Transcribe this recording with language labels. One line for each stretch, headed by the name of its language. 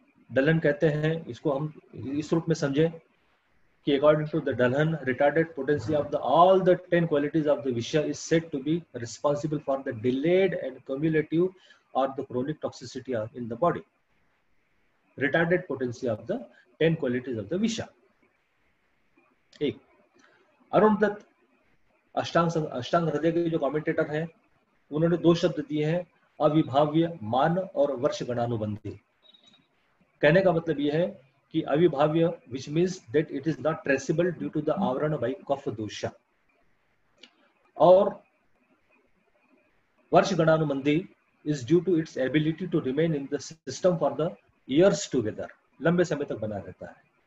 Hindi: डलहन कहते हैं, इसको हम इस रूप में समझें कि
English: According to the Dalhana, retarded potency of the all the 10 qualities of the विषय is said to be responsible for the delayed and cumulative और the chronic toxicity in the body. retarded potency of the 10 qualities of the visha।
Hindi: एक अरुण दत्त अष्टांग हृदय के जो commentator हैं, उन्होंने 2 शब्द दिए हैं, अविभाव्य मान और वर्ष गणानुबंधी। कहने का मतलब यह है कि अविभाव्य
English: which means that it is not traceable due to the avarana by kapha dosha, और वर्ष गणानुबंधी is due to its ability to remain in the system for the years together,
Hindi: लंबे समय तक बना रहता है।